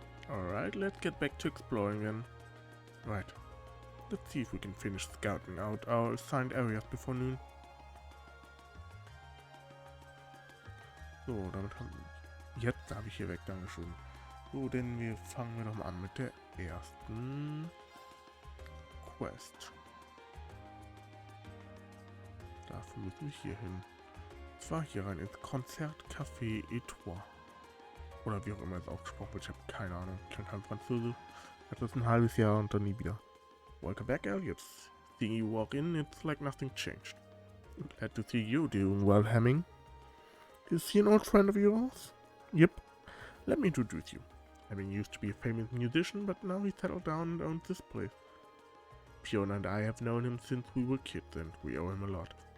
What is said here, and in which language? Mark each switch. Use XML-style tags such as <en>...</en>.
<en>Alright, let's get back to exploring then. Right. Let's see if we can finish scouting out our assigned areas before noon.</en> <de>So, damit haben wir... Jetzt habe ich hier weg, Dankeschön. So, denn wir fangen doch mal an mit der ersten Quest. Dafür müssen wir hier hin. Und zwar hier rein ins Konzertcafé Etoile. Oder wie auch immer es ausgesprochen wird, ich habe keine Ahnung. Ich kann kein Französisch. Das ist ein halbes Jahr und dann nie wieder.</de> <en>Welcome back, Elliot. Seeing you walk in, it's like nothing changed. Glad to see you doing well, Hemming. Is he an old friend of yours? Yep. Let me introduce you. Hemming used to be a famous musician, but now he settled down and owns this place. Fiona and I have known him since we were kids, and we owe him a lot.</en>